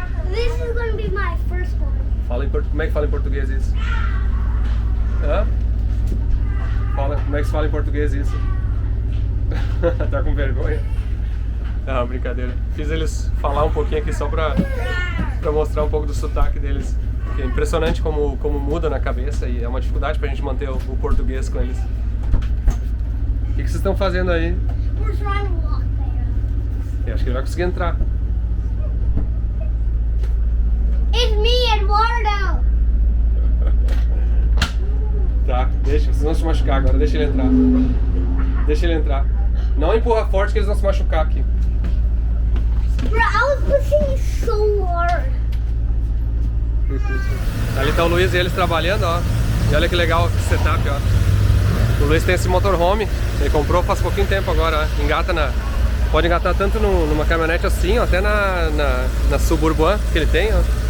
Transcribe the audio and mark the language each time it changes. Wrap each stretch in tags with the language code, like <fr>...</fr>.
<en>This is going to be my first one.</en> <pt>Como é que fala em português isso? Hã? Como é que se fala em português isso? Tá com vergonha? Não, brincadeira. Fiz eles falar um pouquinho aqui só pra mostrar um pouco do sotaque deles. Que é impressionante como muda na cabeça e é uma dificuldade pra gente manter o português com eles. O que vocês estão fazendo aí?</pt> <en>We're trying to walk there.</en> <pt>Eu acho que ele vai conseguir entrar.</pt> <en>It's me, Eduardo.</en> <pt>Tá, deixa, vocês vão se machucar agora, deixa ele entrar. Deixa ele entrar. Não empurra forte que eles vão se machucar aqui.</pt> <en>Bro, I was pushing so hard.</en> <pt>Ali tá o Luiz e eles trabalhando, ó. E olha que legal esse setup, ó. O Luiz tem esse motorhome, ele comprou faz pouquinho tempo agora, ó. Pode engatar tanto numa caminhonete assim, ó, até na Suburban que ele tem, ó.</pt>